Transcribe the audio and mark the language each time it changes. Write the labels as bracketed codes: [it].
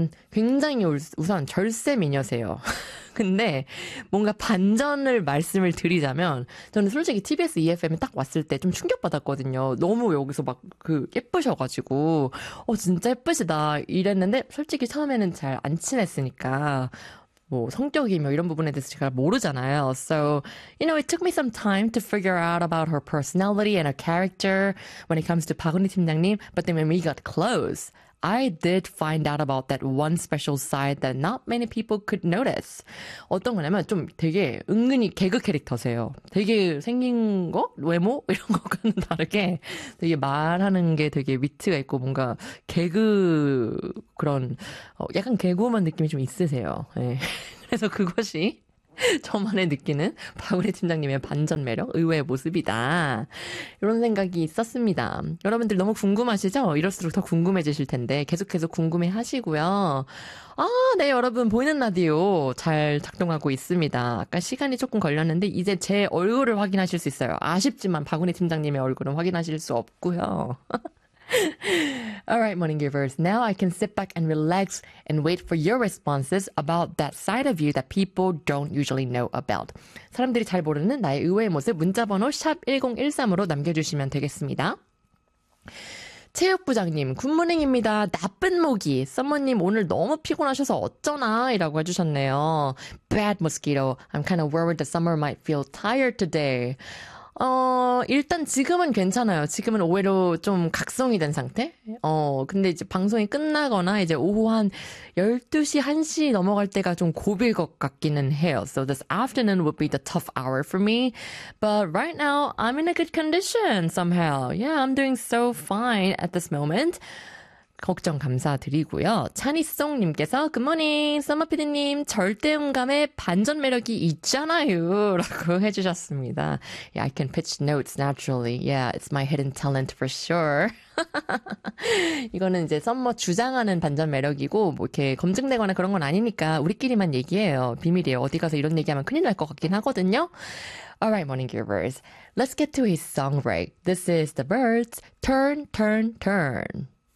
[ko] 굉장히 우선 절세 미녀세요. 근데 뭔가 반전을 말씀을 드리자면 저는 솔직히 TBS EFM에 딱 왔을 때 좀 충격받았거든요. 너무 여기서 막 그 예쁘셔가지고 진짜 예쁘시다 이랬는데 솔직히 처음에는 잘 안 친했으니까 뭐 성격이 뭐 이런 부분에 대해서 제가 모르잖아요. [en] So, you know, it took me some time to figure out about her personality and her character when it comes to 박은희 팀장님. But then when we got close, I did find out about that one special side that not many people could notice. [ko] 어떤 거냐면 좀 되게 은근히 개그 캐릭터세요. 되게 생긴 거? 외모? 이런 거과는 다르게 되게 말하는 게 되게 위트가 있고 뭔가 개그 그런 약간 개그우먼 느낌이 좀 있으세요. 네. 그래서 그것이 저만의 느끼는 박은희 팀장님의 반전 매력, 의외의 모습이다. 이런 생각이 있었습니다. 여러분들 너무 궁금하시죠? 이럴수록 더 궁금해지실 텐데 계속해서 궁금해하시고요. 아, 네, 여러분 보이는 라디오 잘 작동하고 있습니다. 아까 시간이 조금 걸렸는데 이제 제 얼굴을 확인하실 수 있어요. 아쉽지만 박은희 팀장님의 얼굴은 확인하실 수 없고요. [en] Alright, Morning Givers, now I can sit back and relax and wait for your responses about that side of you that people don't usually know about. [ko] 사람들이 잘 모르는 나의 의외의 모습, 문자번호 샵1013으로 남겨주시면 되겠습니다. 체육부장님, 굿모닝입니다. 나쁜 모기, 썸머님 오늘 너무 피곤하셔서 어쩌나? 이라고 해주셨네요. [en] Bad mosquito, I'm kind of worried the summer might feel tired today. [ko] 일단 지금은 괜찮아요. 지금은 오히려 좀 각성이 된 상태? 근데 이제 방송이 끝나거나 이제 오후 한 12시, 1시 넘어갈 때가 좀 고비일 것 같기는 해요. [en] So this afternoon would be the tough hour for me. But right now, I'm in a good condition somehow. Yeah, I'm doing so fine at this moment. [ko] 걱정 감사드리고요. 찬이송님께서 굿모닝 썸머피디님 절대음감에 반전 매력이 있잖아요 라고 해주셨습니다. [en] Yeah, I can pitch notes naturally. Yeah, it's my hidden talent for sure. [ko] 이거는 이제 썸머 주장하는 반전 매력이고 뭐 이렇게 검증되거나 그런 건 아니니까 우리끼리만 얘기해요. 비밀이에요. 어디 가서 이런 얘기하면 큰일 날 것 같긴 하거든요. [en] Alright, Morning Givers. Let's get to a song break. This is The Birds, Turn, Turn, Turn.